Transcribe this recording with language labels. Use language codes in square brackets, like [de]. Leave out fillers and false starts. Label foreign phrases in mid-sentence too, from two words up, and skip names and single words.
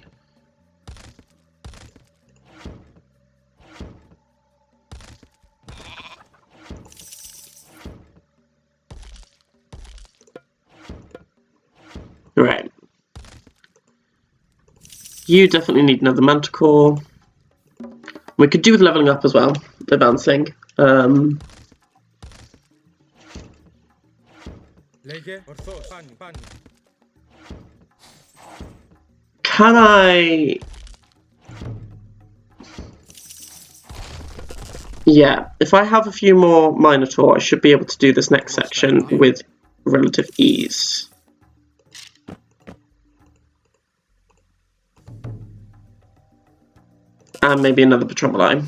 [en] Right. You definitely need another manticore. We could do with leveling up as well, advancing. [el] Λέγε. Ορθώς. Πάνι. Πάνι. [en] Can I... Yeah, if I have a few more Minotaur, I should be able to do this next section with relative ease. And maybe another Petroboli.